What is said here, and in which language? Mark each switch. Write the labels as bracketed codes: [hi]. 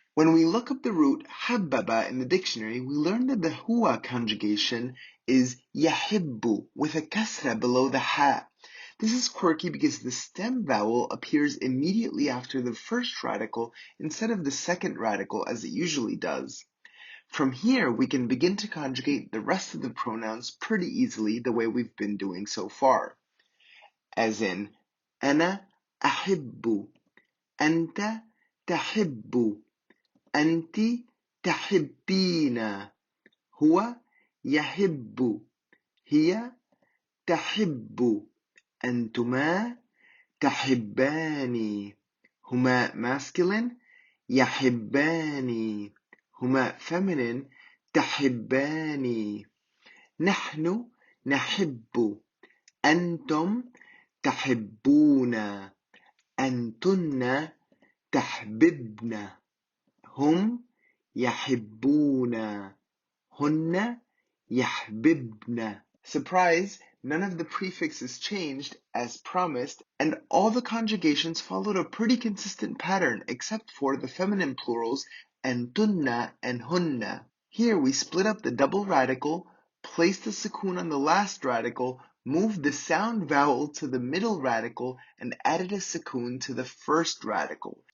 [en] When we look up the root habbaba in the dictionary, we learn that the huwa conjugation is yahibbu with a kasra below the ha. This is quirky because the stem vowel appears immediately after the first radical instead of the second radical as it usually does. From here, we can begin to conjugate the rest of the pronouns pretty easily the way we've been doing so far. [ar] As in, أنا أحب, أنت تحب, أنت تحبين, هو يحب, هي تحب, أنتما تحبان, هما masculine يحبان, هما feminine تحبان, نحن نحب, أنتم تحبون, أنتن تحببن, هم يحبون, هن يحببن. [en] Surprise! None of the prefixes changed as promised, and all the conjugations followed a pretty consistent pattern except for the feminine plurals antunna and hunna. Here we split up the double radical, placed the sukoon on the last radical, moved the sound vowel to the middle radical, and added a sukoon to the first radical.